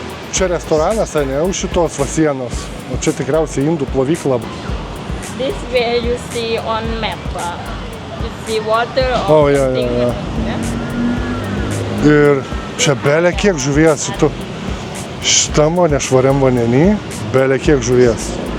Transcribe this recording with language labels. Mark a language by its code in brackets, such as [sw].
[lt] Čia restoranas, ne, už šitos va sienos. O čia tikriausiai indų plovykla. [en] This where you see on map. You see water or something. Yeah. [lt] Ir čia belė kiek žuvies. Šitam nešvariam vandenį belė kiek žuvies.